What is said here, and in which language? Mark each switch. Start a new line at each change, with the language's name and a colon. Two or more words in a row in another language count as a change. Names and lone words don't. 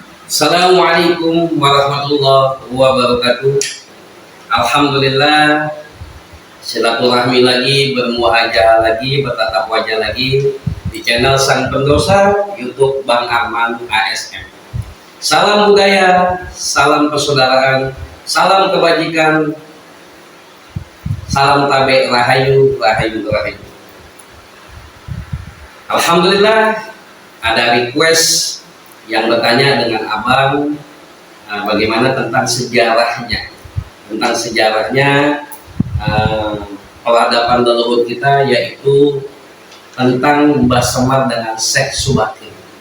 Arabic: السلام عليكم ورحمة الله وبركاته.
Indonesian: Alhamdulillah, silaturahmi lagi, bermuahajah lagi, bertatap wajah lagi di channel Sang Pendosa YouTube Bang Arman ASM. Salam budaya, salam persaudaraan, salam kebajikan, salam tabe rahayu, rahayu, rahayu. Alhamdulillah, ada request yang bertanya dengan abang bagaimana tentang sejarahnya, peradaban leluhur kita, yaitu tentang Mbah Semar dengan Syekh Subakir.